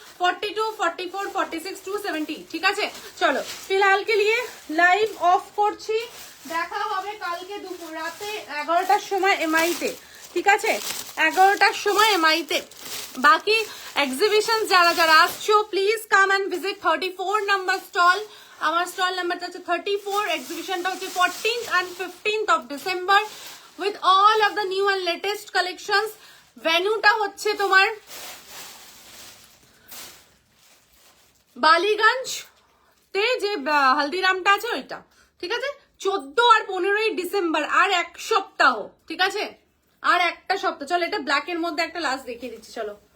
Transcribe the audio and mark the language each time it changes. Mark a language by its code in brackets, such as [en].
[bn] 42, 44, 46, 270। ঠিক আছে, চলো [hi] ফিলহাল কে লিয়ে [bn] লাইভ অফ করছি, দেখা হবে কালকে দুপুর রাতে 11টার সময় এমআইতে। ঠিক আছে, 11টার সময় এমআইতে। বাকি এক্সিবিশন যারা যারা আসছো [en] please come and visit [bn] 34 number stall. আমার স্টল নাম্বারটা হচ্ছে 34। এক্সিবিশনটা হচ্ছে [en] 14th and 15th of December with all of the new and latest collections। [bn] ভেন্যুটা হচ্ছে তোমার বালিগঞ্জ তে, যে হলদিরামটা আছে ওইটা। ঠিক আছে, 14 আর 15ই ডিসেম্বর, আর এক সপ্তাহ। ঠিক আছে, আর একটা সপ্তাহ। চলো এটা ব্ল্যাক এর মধ্যে একটা লাস্ট দেখিয়ে দিচ্ছি। চলো